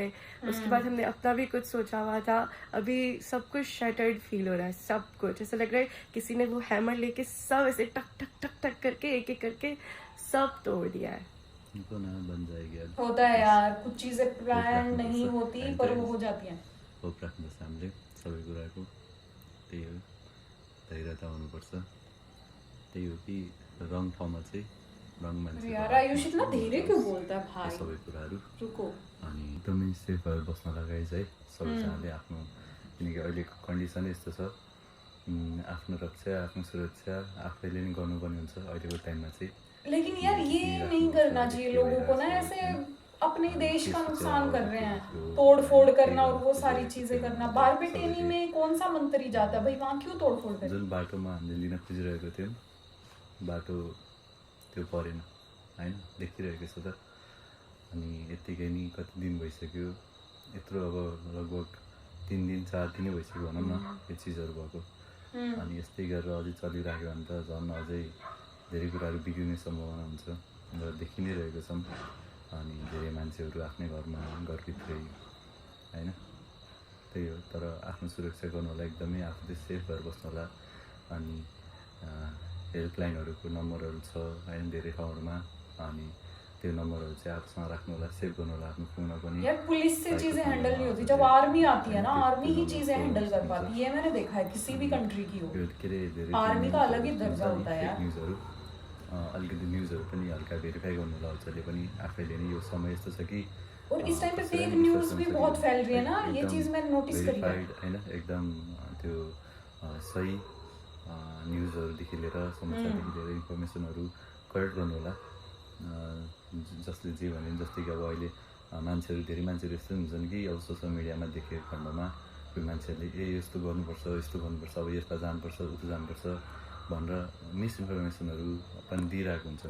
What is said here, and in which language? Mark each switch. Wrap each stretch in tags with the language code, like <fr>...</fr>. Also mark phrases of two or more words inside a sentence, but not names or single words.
<hi>उसके बाद हमने अपना भी कुछ सोचा हुआ था। अभी सब कुछ</hi> <en>shattered feel</en> <hi>हो रहा है, सब कुछ ऐसा लग रहा है किसी ने वो हैमर लेके सब ऐसे टक टक टक टक करके एक एक करके सब तोड़ दिया है। बन जाएगी अब। होता है यार, कुछ चीजें</hi> <ne>होप</ne> <hi>प्लान नहीं</hi> <ne>राख्नुपर्छ</ne> <hi>होती</hi> <ne>अहिले</ne> <hi>पर</hi> <ne>त</ne> <hi>वो हो जाती हैं।</hi> <ne>होप राख्नुपर्छ हामीले सबै कुराको। त्यही हो, धैर्यता हुनुपर्छ। त्यही हो कि रङ ठाउँमा चाहिँ रङ</ne> <hi>अरे</hi> <ne>मान्छेको</ne> <hi>यार</hi> <ne>हातमा</ne> <hi>आयुष इतना धीरे क्यों बोलता है</hi> <ne>यो</ne> <hi>भाई?</hi> <ne>सबै कुराहरू।</ne> <hi>रुको।</hi> <ne>अनि एकदमै सेफ भएर बस्न लगाइज है सबैजनाले आफ्नो, किनकि अहिलेको कन्डिसनै यस्तो छ। आफ्नो रक्षा आफ्नो सुरक्षा आफैले नै गर्नुपर्ने हुन्छ अहिलेको टाइममा चाहिँ।</ne> <hi>लेकिन यार ये नहीं करना चाहिए लोगों को ना, ऐसे अपने देश</hi> <ne>के</ne> <hi>का नुकसान कर रहे हैं,</hi> <ne>त्यो</ne> <hi>तोड़ फोड़ करना और वो</hi> <ne>त्यही</ne> <hi>सारी</hi> <ne>गरेको</ne> <hi>चीजें</hi> <ne>थियो</ne> <hi>करना।</hi> <ne>हामीले बारपेटेनी सबैले</ne> <hi>में कौन सा मंत्री जाता है भाई, वहाँ क्यों तोड़ फोड़ करे?</hi> <ne>जुन बाटोमा हामीले लिन खोजिरहेको थियौँ बाटो त्यो परेन होइन, देखिरहेको छ त। अनि यत्तिकै नि कति दिन भइसक्यो, यत्रो अब लगभग 3 दिन 4 दिनै भइसक्यो भनौँ न यो चिजहरू भएको। अनि यस्तै गरेर अझै चलिराख्यो भने त झन् अझै धेरै कुराहरू बिग्रिने सम्भावना हुन्छ र देखि नै रहेको छौँ। अनि धेरै मान्छेहरू आफ्नै घरमा घरभित्रै होइन, त्यही हो। तर आफ्नो सुरक्षा गर्नु होला, एकदमै आफूले सेफ भएर बस्नु होला। अनि हेल्पलाइनहरूको नम्बरहरू छ होइन धेरै ठाउँहरूमा, अनि त्यो नम्बरहरू चाहिँ आफूसँग राख्नु होला, सेभ गर्नु होला आफ्नो फोनमा पनि।</ne> <hi>यार पुलिस से</hi> <ne>भएको</ne> <hi>चीजें हैंडल</hi> <ne>खण्डमा</ne> <hi>नहीं होती, जब</hi> <ne>हजुरले</ne> <hi>आर्मी आती है</hi> <ne>होइन</ne> <hi>ना,</hi> <ne>त्यो</ne> <hi>आर्मी ही चीजें</hi> <ne>नम्बरको</ne> <hi>हैंडल कर</hi> <ne>हुन्छ।</ne> <hi>पाती है। ये मैंने देखा है किसी भी कंट्री की हो।</hi> <ne>त्यो के अरे धेरै</ne> <hi>आर्मी का अलग ही दर्जा</hi> <ne>फेक</ne> <hi>होता है यार।</hi> <ne>न्युजहरू, अलिकति न्युजहरू पनि हल्का भेरिफाई गर्नु होला हजुरले पनि आफैले नै। यो समय यस्तो छ कि</ne> <hi>और इस टाइम पे</hi> <ne>कसैलाई</ne> <hi>फेक</hi> <ne>पनि विश्वास</ne> <hi>न्यूज</hi> <ne>गर्न</ne> <hi>भी बहुत</hi> <ne>सकिँदैन।</ne> <hi>फैल रही है ना, ये</hi> <ne>एकदम</ne> <hi>चीज मैंने नोटिस करी है।</hi> <ne>भेरिफाइड होइन, एकदम त्यो सही न्युजहरूदेखि लिएर समाचारदेखि लिएर इन्फर्मेसनहरू करेक्ट गर्नु होला। जसले जे भने जस्तै कि अब अहिले मान्छेहरू धेरै मान्छेहरू यस्तो हुन्छन् कि अब</ne> <en>social mediaमा</en> <ne>देखेको खण्डमा कोही मान्छेहरूले यस्तो गर्नुपर्छ अब यता जानुपर्छ उता जानुपर्छ भनेर मिसइन्फर्मेसनहरू पनि दिइरहेको हुन्छन्।</ne>